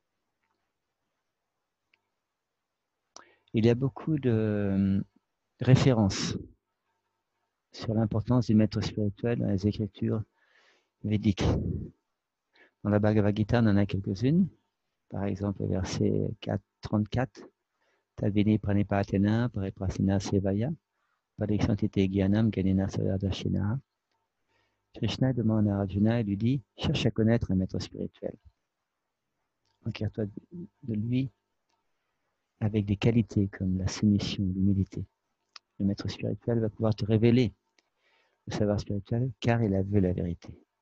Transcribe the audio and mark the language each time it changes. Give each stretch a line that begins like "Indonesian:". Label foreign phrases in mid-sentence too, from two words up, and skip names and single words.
French: Il y a beaucoup de références sur l'importance du maître spirituel dans les écritures védiques. Dans la Bhagavad Gita, on en a quelques-unes. Par exemple, verset 34,
Sanskrit: Tavini pranipatena pariprasina sevaya parikshantite gyanam ganina saradashina.
French: Krishna demande à Arjuna et lui dit, cherche à connaître un maître spirituel. Enquiert-toi de lui avec des qualités comme la soumission, l'humilité. Le maître spirituel va pouvoir te révéler le savoir spirituel car il a vu la vérité.